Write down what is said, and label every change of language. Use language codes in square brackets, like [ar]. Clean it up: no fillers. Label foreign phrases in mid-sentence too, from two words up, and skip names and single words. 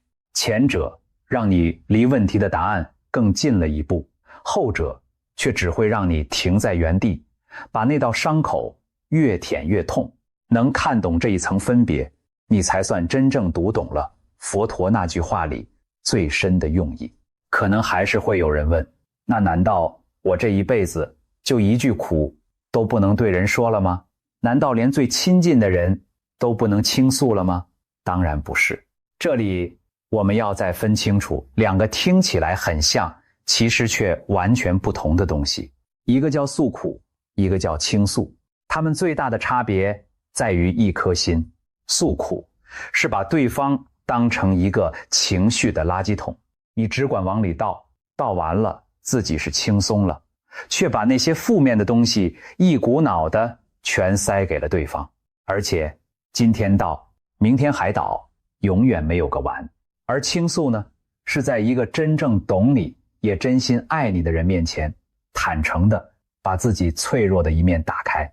[zh] 前者讓你離問題的答案更近了一步，後者卻只会讓你停在原地，把那道傷口越舔越痛。能看懂這一層分別，你才算真正讀懂了佛陀那句話裡最深的用意。可能還是會有人問，那難道我這一輩子就一句苦都不能對人說了嗎？難道連最親近的人都不能傾訴了嗎？當然不是。這裡我們要再分清楚兩個聽起來很像，其實卻完全不同的東西。一個叫訴苦，一個叫傾訴。它們最大的差別在於一顆心。訴苦是把對方當成一個情緒的垃圾桶，你只管往裡倒，倒完了自己是輕鬆了，卻把那些負面的東西一股腦的全塞給了對方，而且今天倒，明天還倒，永遠沒有個完。而傾訴呢，是在一個真正懂你也真心愛你的人面前，坦誠的把自己脆弱的一面打開。